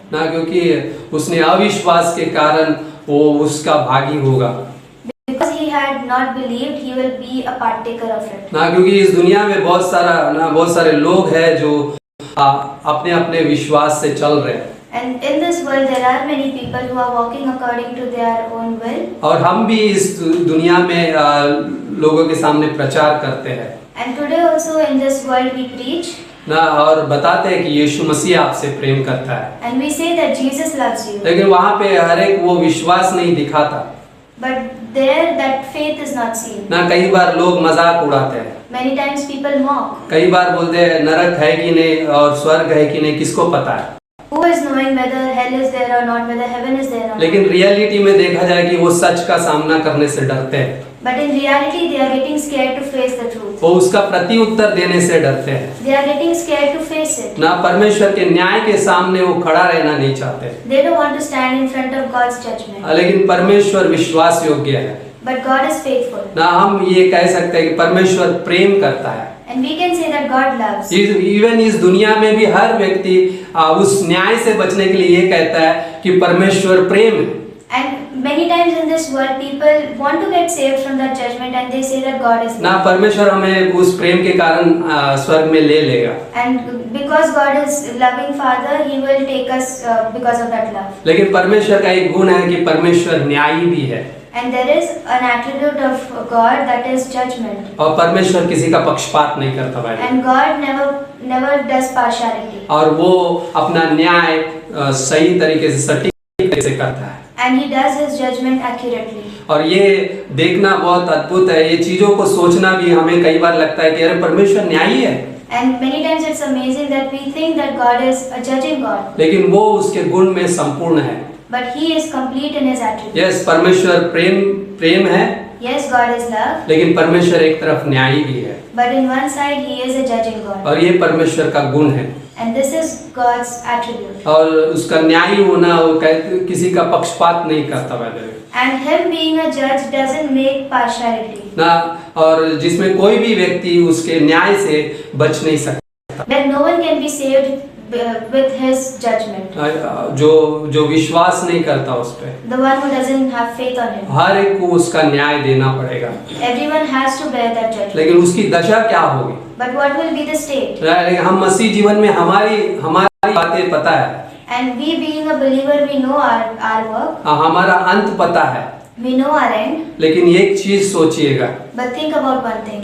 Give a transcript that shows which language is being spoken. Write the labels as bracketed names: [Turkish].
[Hindi] ना, क्योंकि उसने अविश्वास के कारण वो उसका भागी होगा [English] Because he had not believed, he will be a partaker of it. [Hindi] ना, क्योंकि इस दुनिया में बहुत सारे लोग हैं जो अपने अपने विश्वास से चल रहे हैं [English] And in this world, there are many people who are walking according to their own will. [Hindi] और हम भी इस दुनिया में लोगों के सामने प्रचार करते हैं [English] And today also in this world we preach [Hindi] ना, और बताते हैं कि यीशु मसीह आपसे प्रेम करता है, [English] and we say that Jesus loves you. [Hindi] लेकिन वहाँ पे हर एक वो विश्वास नहीं दिखाता [English] But there that faith is not seen. ना। [Hindi] कई बार लोग मजाक उड़ाते हैं, [English] Many times people mock. [Hindi] कई बार बोलते हैं नरक है कि नहीं और स्वर्ग है कि नहीं, किसको पता है। [English] Who is knowing whether hell is there or not, whether heaven is there or not? [Hindi] लेकिन रियलिटी में देखा जाए कि वो सच का सामना करने से डरते हैं, [English] But in reality, they are getting scared to face the truth. [Hindi] वो उसका प्रति उत्तर देने से डरते हैं [English] They are getting scared to face it. ना। [Hindi] परमेश्वर के न्याय के सामने वो खड़ा रहना नहीं चाहते, [English] They don't want to stand in front of God's judgment. [Hindi] लेकिन परमेश्वर विश्वास योग्य है [English] But God is faithful. ना। [Hindi] हम ये कह सकते हैं कि परमेश्वर प्रेम करता है। [English] And we can say that God loves. [Hindi] Even इस दुनिया में भी हर व्यक्ति उस न्याय से बचने के लिए ये कहता है कि परमेश्वर प्रेम है। [English] And many times in this world, people want to get saved from that judgment and they say that God is ना, love. [Hindi] परमेश्वर हमें उस प्रेम के कारण स्वर्ग में ले लेगा, [English] And because God is loving Father, He will take us because of that love. [Hindi] लेकिन परमेश्वर का एक गुण है कि परमेश्वर न्यायी भी है [English] And there is an attribute of God that is judgment. [Hindi] और परमेश्वर किसी का पक्षपात नहीं करता भाई, [English] And God never does partiality. [Hindi] और वो अपना न्याय सही तरीके से सटीक तरीके से करता है। [English] And He does His judgment accurately. [Hindi] और ये देखना बहुत अद्भुत है, ये चीजों को सोचना भी हमें कई बार लगता है कि अरे परमेश्वर न्यायी है, [English] And many times it's amazing that we think that God is a judging God. [Hindi] लेकिन वो उसके गुण में संपूर्ण है। [English] But He is complete in His attributes. [Hindi] Yes, परमेश्वर प्रेम है, [English] Yes, God is love. [Hindi] लेकिन परमेश्वर एक तरफ न्यायी भी है [English] But in one side, He is a judging God. [Hindi] और ये परमेश्वर का गुण है। [English] And this is God's attribute. [Hindi] और उसका न्यायी होना, वो किसी का पक्षपात नहीं करता वैसे [English] And Him being a judge doesn't make partiality. [Hindi] ना, और जिसमें कोई भी व्यक्ति उसके न्याय से बच नहीं सकता। [English] That no one can be saved with His judgment. [Hindi] जो विश्वास नहीं करता उस पे, [English] The one who doesn't have faith on Him. [Hindi] हर एक को उसका न्याय देना पड़ेगा, [English] Everyone has to bear that judgment. [Hindi] लेकिन उसकी दशा क्या होगी। [English] But what will be the state? [Hindi] लेकिन हम मसीह जीवन में हमारी बातें पता है, [English] And we being a believer, we know our work. [Hindi] हमारा अंत पता है, [English] We know our end. [Hindi] लेकिन एक चीज सोचिएगा [English] But think about one thing.